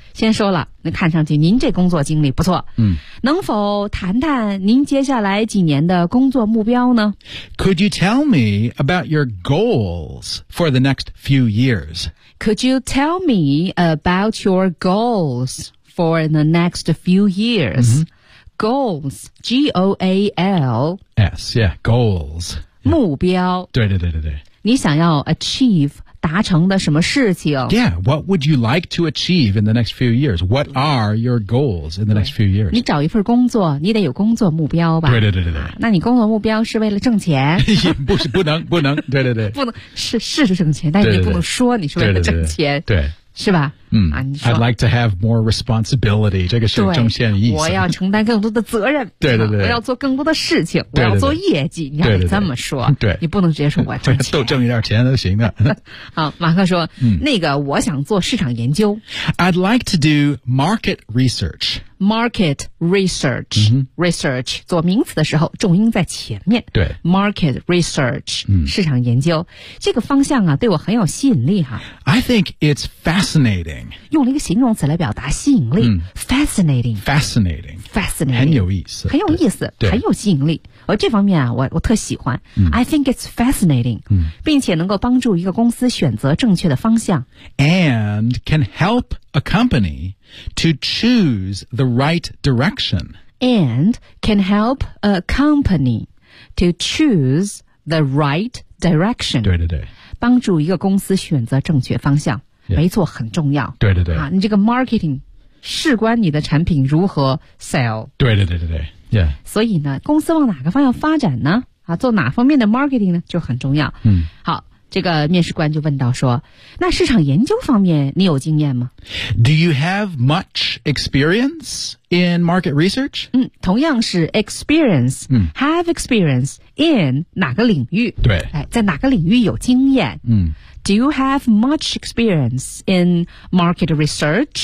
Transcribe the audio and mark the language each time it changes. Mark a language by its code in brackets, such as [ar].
[zh] 先说了，那看上去您这工作经历不错。嗯，能否谈谈您接下来几年的工作目标呢？ [en] Could you tell me about your goals for the next few years? Could you tell me about your goals for the next few years?、 Mm-hmm. Goals, G O A L S, yeah, goals, [zh] 目标。对对对对对，你想要 achieve。达成的什么事情 [en] Yeah, what would you like to achieve in the next few years? What are your goals in the next few years? [zh] 你找一份工作你得有工作目标吧对对对对对、啊、那你工作目标是为了挣钱不能对对对不能是挣钱但是你不能说你是为了挣钱对, 对, 对, 对, 对是吧嗯、啊、 [en] I'd like to have more responsibility, [zh] 这个是中线意思。我要承担更多的责任对对对。我要做更多的事情对对对我要做业绩对对对你要这么说。对, 对, 对。你不能直接说我挣钱。都挣一点钱都行的。好马克说、嗯、那个我想做市场研究。 [en] I'd like to do market research. Market research.、 Mm-hmm. Research. [zh] 做名词的时候重音在前面。对。 [en] Market research.、嗯、 [zh] 市场研究。这个方向啊对我很有吸引力哈。 I think it's fascinating. 用了一个形容词来表达吸引力、嗯、 [en] fascinating fascinating fascinating [zh] 很有意思很有意思很有吸引力而这方面啊我特喜欢、嗯、 [en] I think it's fascinating、嗯、 [zh] 并且能够帮助一个公司选择正确的方向 [en] and can help a company to choose the right direction and can help a company to choose the right direction [zh] 对对对帮助一个公司选择正确方向 [en] Yeah. [zh] 没错很重要对对对、啊、你这个 marketing 事关你的产品如何 sell 对对对对对、yeah. 所以呢公司往哪个方向发展呢、啊、做哪方面的 marketing 呢就很重要、嗯、好这个面试官就问到说那市场研究方面你有经验吗 [en] Do you have much experience in market research?、 [zh] 嗯、同样是 experience、嗯、 [en] have experience in [zh] 哪个领域对、哎、在哪个领域有经验嗯 [en] Do you have much experience in market research?